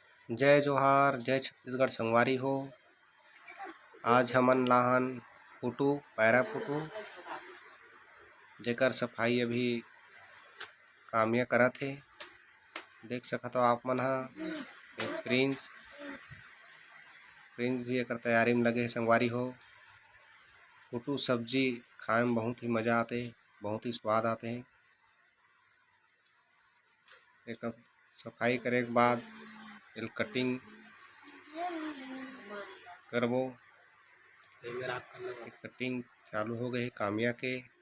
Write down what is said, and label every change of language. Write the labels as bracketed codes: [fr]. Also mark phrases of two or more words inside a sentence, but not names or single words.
[hne] जय जोहार, जय छत्तीसगढ़ संगवारी हो। आज हमन लाहन फुटू पैरा फुटू जेकर सफाई अभी कामिया करत हे। देख सकत हो आप मन ह प्रिंस भी एकर तैयारी में लगे हे संगवारी हो। फुटू सब्जी खाए में बहुत ही मजा आते, बहुत ही स्वाद आते हैं। एक सफाई करे के बाद एल कटिंग करबो। कटिंग चालू हो गए कामिया के।